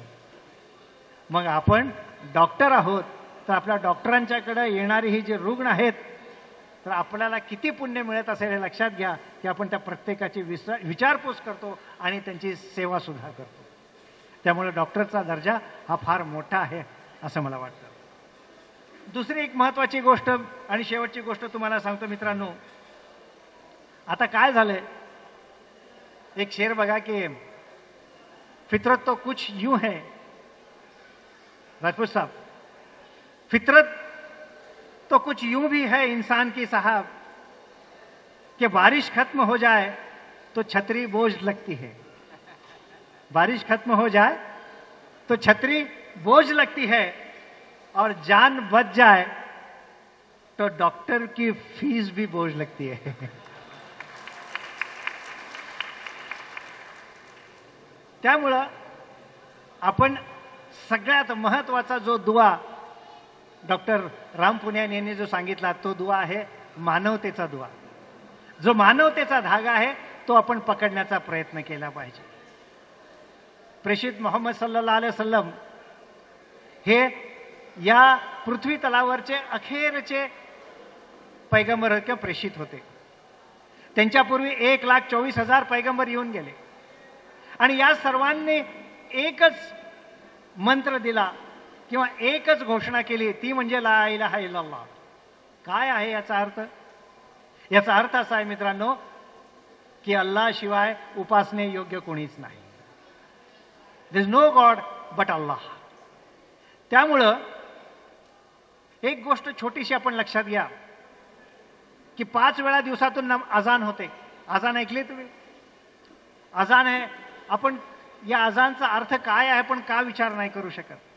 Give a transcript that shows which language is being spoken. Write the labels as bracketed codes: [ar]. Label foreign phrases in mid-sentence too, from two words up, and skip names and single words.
[mr] मग आपण डॉक्टर आहोत तर आपल्या डॉक्टरांच्याकडे येणारी ही जे रुग्ण आहेत तर आपल्याला किती पुण्य मिळत असेल हे लक्षात घ्या की आपण त्या प्रत्येकाची विचारपूस करतो आणि त्यांची सेवा सुद्धा करतो. त्यामुळे डॉक्टरचा दर्जा हा फार मोठा आहे असं मला वाटतं. दुसरी एक महत्त्वाची गोष्ट आणि शेवटची गोष्ट तुम्हाला सांगतो मित्रांनो. आता काय झालंय, एक शेर बघा की [hi] फितरत तो कुछ यूं है, राजपूत साहब, फितरत तो कुछ यूं भी है इंसान की साहब कि बारिश खत्म हो जाए तो छतरी बोझ लगती है. बारिश खत्म हो जाए तो छतरी बोझ लगती है और जान बच जाए तो डॉक्टर की फीस भी बोझ लगती है. [mr] त्यामुळं आपण सगळ्यात महत्त्वाचा जो दुआ डॉक्टर राम पुनियानी यांनी जो सांगितला तो दुआ आहे मानवतेचा दुआ. जो मानवतेचा धागा आहे तो आपण पकडण्याचा प्रयत्न केला पाहिजे. प्रेषित मोहम्मद [ar] صلى الله عليه وسلم [mr] हे या पृथ्वी तलावरचे अखेरचे पैगंबर किंवा प्रेषित होते. त्यांच्यापूर्वी 1,24,000 पैगंबर येऊन गेले आणि या सर्वांनी एकच मंत्र दिला किंवा एकच घोषणा केली, ती म्हणजे [ar] لا إله إلا الله. [mr] काय आहे याचा अर्थ? याचा अर्थ असा आहे मित्रांनो की अल्लाह शिवाय उपासने योग्य कोणीच नाही. [en] There is no god but Allah. [mr] त्यामुळं एक गोष्ट छोटीशी आपण लक्षात घ्या की 5 वेळा दिवसातून अजान होते. अजान ऐकले तुम्ही? अजान आहे. आपण या अजानचा अर्थ काय आहे पण का विचार नाही करू शकत?